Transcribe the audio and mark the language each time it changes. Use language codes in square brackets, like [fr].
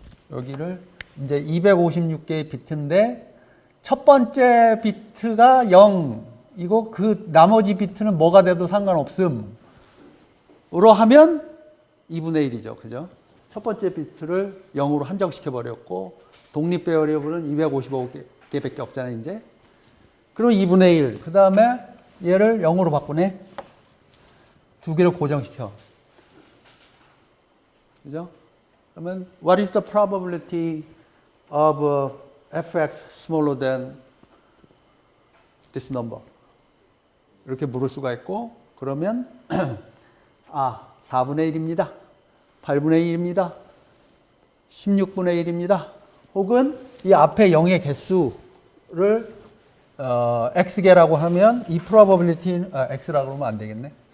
[ko] 여기를 이제 256개의 비트인데 첫 번째 비트가 0이고 그 나머지 비트는 뭐가 돼도 상관없음으로 하면 2분의 1이죠. 그죠? 첫 번째 비트를 0으로 한정시켜 버렸고 독립 베어리어블은 255개밖에 없잖아요, 이제. 그럼 2분의 1. 그 다음에 얘를 0으로 바꾸네. 두 개를 고정시켜. 그죠? 그러면 [en] what is the probability of fx smaller than this number? [ko] 이렇게 물을 수가 있고 그러면 4분의 1입니다. 8분의 1입니다. 16분의 1입니다. 혹은 이 앞에 0의 개수를 x개라고 하면 이 probability는 x라 그러면 안 되겠네.